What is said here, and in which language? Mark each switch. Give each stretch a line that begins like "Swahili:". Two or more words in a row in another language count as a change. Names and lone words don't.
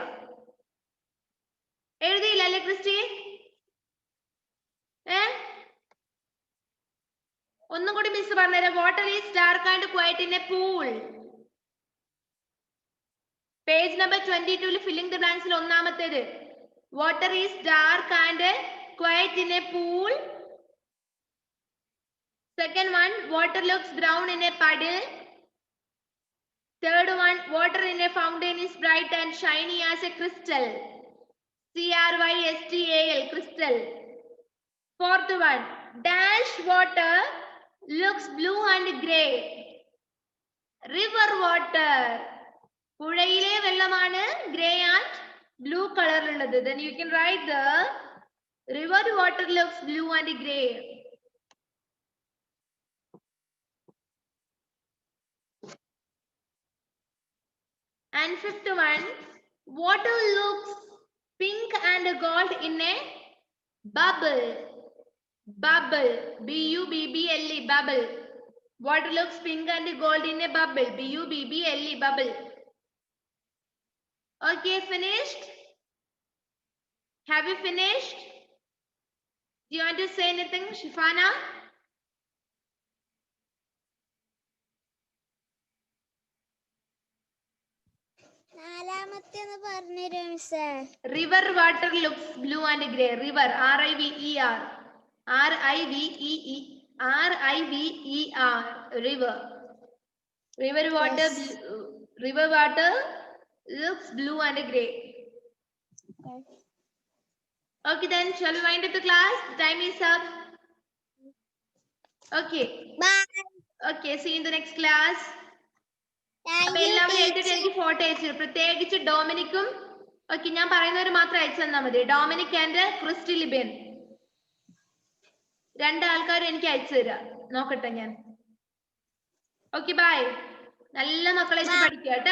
Malayalam: എഴുതിയില്ല അല്ലേ ക്രിസ്റ്റി? ഒന്നും കൂടി മിസ് പറഞ്ഞുതരാം.
English: water is dark and quiet in a pool. page number 22 filling the blanks ഒന്നാമത്തേത് water is dark and quiet in a pool. Second one, water looks brown in a puddle. Third one, water in a fountain is bright and shiny as a crystal. C-R-Y-S-T-A-L. crystal. Fourth one, dash water looks blue and grey. River water.
Malayalam: പുഴയിലെ വെള്ളമാണ്
English: grey and blue color
Malayalam: ഉള്ളത്.
English: Then you can write the river water looks blue and grey. And fifth one, water looks pink and gold in a bubble. Bubble. B-U-B-B-L-E. bubble. Water looks pink and gold in a bubble. B-U-B-B-L-E. bubble. Okay, finished? Have you finished? Do you want to say anything, Shifana? River water looks blue and grey. River, R-I-V-E-R. R-I-V-E-R. River. River water. Yes. River water looks blue and grey. Okay, then shall we wind up the class? Time is up. Okay. Bye. Okay, see you in the next class.
Malayalam: എല്ലാവരും എഴുതിട്ട് എനിക്ക് ഫോട്ടോ അയച്ചു, പ്രത്യേകിച്ച് ഡൊമിനിക്കും. ഓക്കെ, ഞാൻ പറയുന്നവര് മാത്രം അയച്ചു തന്നാൽ മതി. ഡൊമിനിക് ആൻഡ് ക്രിസ്റ്റി ലിബിൻ, 2 ആൾക്കാരും എനിക്ക് അയച്ചു തരാം. നോക്കട്ടെ ഞാൻ.
English: okay, bye.
Malayalam: നല്ല മക്കളെ പഠിക്കുക കേട്ടാ.